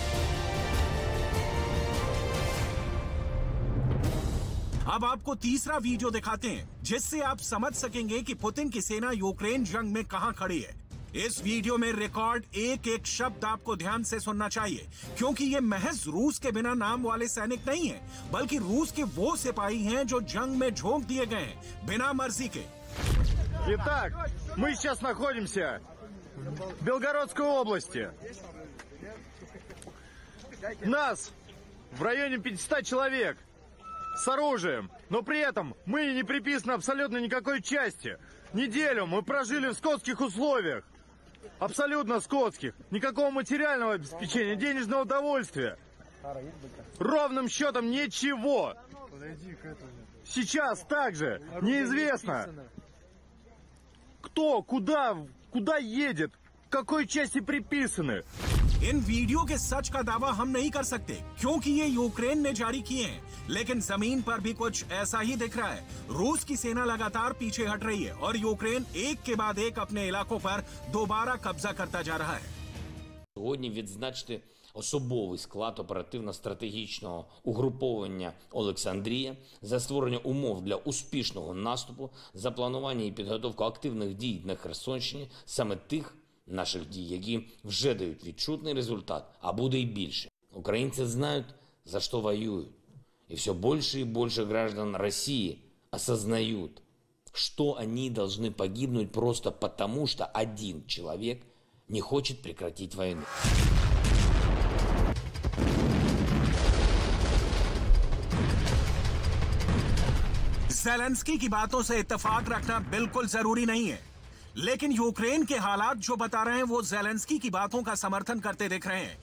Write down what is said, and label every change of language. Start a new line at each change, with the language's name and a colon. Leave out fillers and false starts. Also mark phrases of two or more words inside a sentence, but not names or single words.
Hindi: अब आपको तीसरा वीडियो दिखाते हैं, जिससे आप समझ सकेंगे कि पुतिन की सेना यूक्रेन जंग में कहां खड़ी है। इस वीडियो में रिकॉर्ड एक एक शब्द आपको ध्यान से सुनना चाहिए, क्योंकि ये महज रूस के बिना नाम वाले सैनिक नहीं हैं, बल्कि रूस के वो सिपाही हैं जो जंग में झोंक दिए गए हैं बिना मर्जी के।
Russian: Итак, мы сейчас находимся в Белгородской области. Нас в районе 500 человек с оружием, но при этом мы не приписаны абсолютно никакой части. Неделю мы прожили в скотских условиях. Абсолютно скотских. Никакого материального обеспечения, денежного удовольствия. Ровным счетом ничего. Сейчас также неизвестно, кто, куда едет, к какой части приписаны.
Hindi: इन वीडियो के सच का दावा हम नहीं कर सकते, क्योंकि ये यूक्रेन ने जारी किए हैं, लेकिन जमीन पर भी कुछ ऐसा ही दिख रहा है। रूस की सेना लगातार पीछे हट रही है और यूक्रेन एक के बाद एक अपने इलाकों पर दोबारा कब्जा करता जा रहा है।
Ukrainian: Сьогодні відзначити особовий склад оперативно-стратегічного угруповання «Олександрія» за створення умов для успішного наступу, за планування і підготовку активних дій на Херсонщині, саме тих наших дій, які вже дають відчутний результат, а буде і більше.
Russian: Украинцы знают, за что воюют. И все больше и больше граждан России осознают, что они должны погибнуть просто потому, что один человек не хочет прекратить войну.
Hindi: ज़ेलेंस्की की बातों से इत्तेफाक रखना बिल्कुल जरूरी नहीं है, लेकिन यूक्रेन के हालात जो बता रहे हैं वो ज़ेलेंस्की की बातों का समर्थन करते दिख रहे हैं।